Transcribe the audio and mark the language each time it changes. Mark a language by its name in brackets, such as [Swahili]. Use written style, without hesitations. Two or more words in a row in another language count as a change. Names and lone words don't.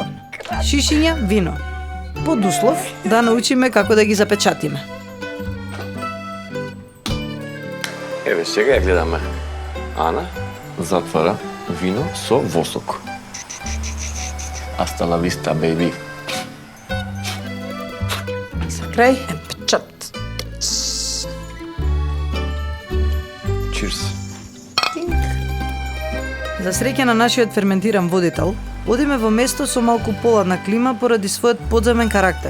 [Macedonian] Шишиња вино. Под услов да научиме како да ги запечатиме. Еве, сега ја гледаме. Ана затвара вино со восок. [Spanish] Hasta la vista, baby. [Macedonian] За крај е печат. Cheers. За среќа на нашиот ферментиран водител, одиме во место со малку поладна клима поради својот подземен карактер.